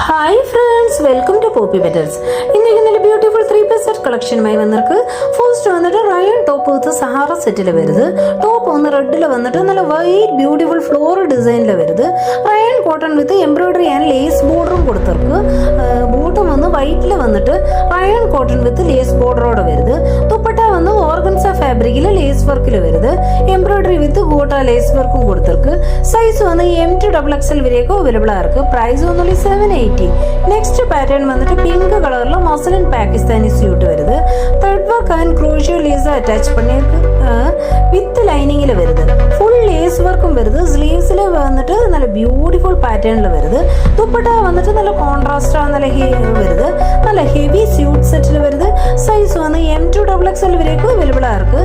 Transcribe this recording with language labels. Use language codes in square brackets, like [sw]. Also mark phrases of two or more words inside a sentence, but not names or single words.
[en] Hi friends, welcome to Poppy Petals. [ml] ഇന്ന് [en] beautiful 3-piece set [ml] കളക്ഷനുമായി വന്നിട്ട് ഫസ്റ്റ് വന്നിട്ട് [en] rayon top with sahara [ml] സെറ്റിൽ വരുത്. ടോപ്പ് ഒന്ന് റെഡിൽ വന്നിട്ട് നല്ല [en] white beautiful floral [ml] ഡിസൈനിൽ വരുത്. [en] rayon cotton with embroidery and lace [ml] ബോർഡറും കൊടുത്തിർക്ക്. ബോട്ടം വന്ന് വൈറ്റിൽ വന്നിട്ട് [en] rayon cotton with lace [ml] ബോർഡറോടെ വരുത്. ദുപ്പട്ട വന്ന് ഓർഗൻസ ഫാബ്രിക്കിൽ ലേസ് വർക്കിൽ വരുത്. [en] embroidery with gota lace [ml] വർക്കും കൊടുത്തിருக்கு. സൈസ് വന്ന് [en] M to XXL [ml] വരെയൊക്കെ അവൈലബിൾ ആയിരിക്കും. പ്രൈസ് ഒന്നുമില്ല 780. [en] next pattern [ml] വന്നിട്ട് പിങ്ക് കളറിൽ [en] muslin Pakistani suit [ml] വരുது. [en] thread work and crochet lace attach [ta] பண்ணிருக்கு. வித் லைனிங்கில் வருது. ஃபுல் லேஸ் ஒர்க்கும் வருது. ஸ்லீவ்ஸில் வந்துட்டு நல்ல பியூட்டிஃபுல் பேட்டர்னில் வருது. துப்பட்டா வந்துட்டு நல்ல கான்ட்ராஸ்டாக நல்ல வருது. நல்ல ஹெவி ஸ்யூட் செட்டில் வருது. சைஸ் வந்து [en] M to XXL [ta] வரைக்கும் அவைலபிளாக இருக்குது.